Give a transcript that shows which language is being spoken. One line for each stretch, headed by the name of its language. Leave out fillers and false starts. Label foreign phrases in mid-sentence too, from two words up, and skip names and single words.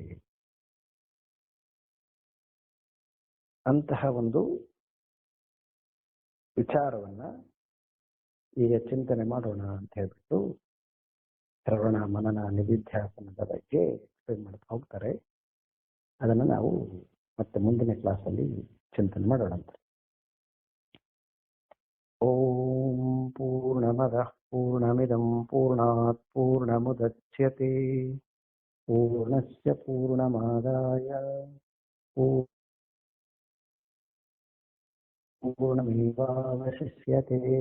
Kannada: ಅಂತಹ ಒಂದು ವಿಚಾರವನ್ನ ಈಗ ಚಿಂತನೆ ಮಾಡೋಣ ಅಂತ ಹೇಳ್ಬಿಟ್ಟು ಶ್ರವಣ, ಮನನ, ನಿಧಿಧ್ಯಾಸನದ ಬಗ್ಗೆ ಎಕ್ಸ್ಪ್ಲೇನ್ ಮಾಡ್ತಾ ಹೋಗ್ತಾರೆ. ಅದನ್ನು ನಾವು ಮತ್ತೆ ಮುಂದಿನ ಕ್ಲಾಸಲ್ಲಿ ಚಿಂತನೆ ಮಾಡೋಣ ಅಂತ.
Sanskrit: ಓಂ ಪೂರ್ಣಮದಃ ಪೂರ್ಣಮಿದಂ ಪೂರ್ಣಾತ್ ಪೂರ್ಣಮುದಚ್ಯತೆ ಪೂರ್ಣಸ್ಯ ಪೂರ್ಣಮಾದಾಯ ಪೂರ್ಣಮೇವಾವಶಿಷ್ಯತೆ.